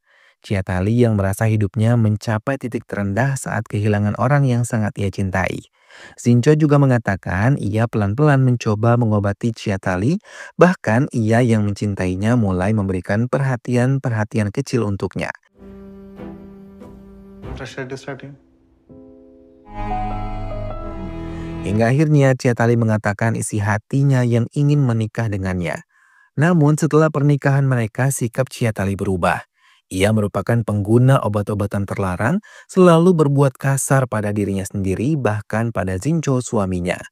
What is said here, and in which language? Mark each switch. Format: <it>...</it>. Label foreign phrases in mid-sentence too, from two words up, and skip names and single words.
<id>Ciatali yang merasa hidupnya mencapai titik terendah saat kehilangan orang yang sangat ia cintai. Zinco juga mengatakan ia pelan-pelan mencoba mengobati Ciatali, bahkan ia yang mencintainya mulai memberikan perhatian-perhatian kecil untuknya.</id> <ml>ഫ്രഷ് ആയിട്ട് സ്റ്റാർട്ട് ചെയ്യും.</ml> <id>Hingga akhirnya Ciatali mengatakan isi hatinya yang ingin menikah dengannya. Namun setelah pernikahan mereka sikap Ciatali berubah. Ia merupakan pengguna obat-obatan terlarang, selalu berbuat kasar pada dirinya sendiri bahkan pada Zinco suaminya.</id>